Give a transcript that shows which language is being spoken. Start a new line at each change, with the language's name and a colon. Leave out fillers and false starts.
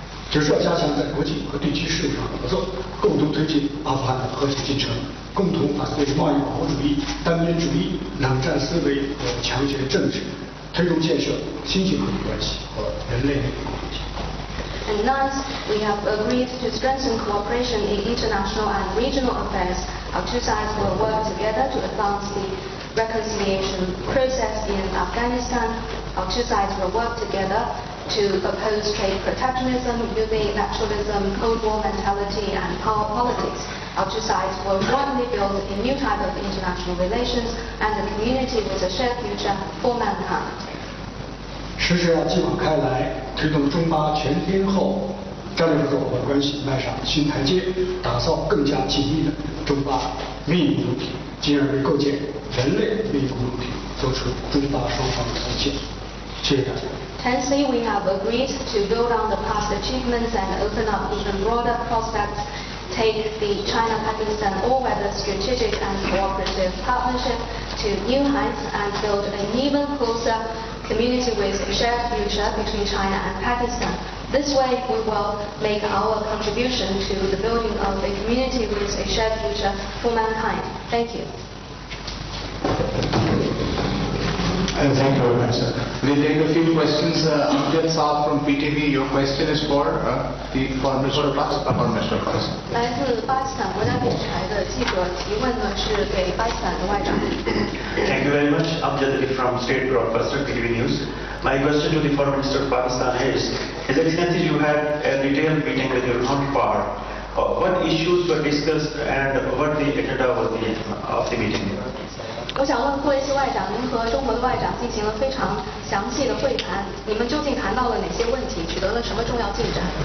Chinese: 这是要加强在国际和地区事务上的合作，共同推进阿富汗的和平进程，共同反对贸易保护主义、单边主义、冷战思维和强权政治。推动建设新型和平关系和人类命运关系。
English: And ninth, we have agreed to strengthen cooperation in international and regional affairs. Our two sides will work together to advance the reconciliation process in Afghanistan. Our two sides will work together to oppose trade protectionism, using nationalism, Cold War mentality, and power politics. Our two sides will jointly build a new type of international relations and a community with a shared future for mankind.
Chinese: 10是要继往开来，推动中巴全天候战略合作伙伴关系迈上新台阶，打造更加紧密的中巴命运共同体，进而为构建人类命运共同体做出中巴双方的贡献。谢谢大家。
English: Tenthly, we have agreed to build on the past achievements and open up even broader prospects. Take the China-Pakistan all-weather strategic and cooperative partnership to new heights and build an even closer community with a shared future between China and Pakistan. This way, we will make our contribution to the building of a community with a shared future for mankind. Thank you. Thank you very much, sir. We'll take a few questions. Amjad Saab from PTV, your question is for the Foreign Minister of Pakistan.
Chinese: 来自巴基斯坦国家电视台的记者提问呢，是给巴基斯坦的外长。
English: Thank you very much. Amjad from State Broadcaster PTV News. My question to the Foreign Minister of Pakistan is, His Excellency, you had a detailed meeting with your counterpart. What issues were discussed and what the agenda was of the meeting?
Chinese: 我想问霍雷斯外长，您和中国的外长进行了非常详细的会谈，你们究竟谈到了哪些问题，取得了什么重要进展？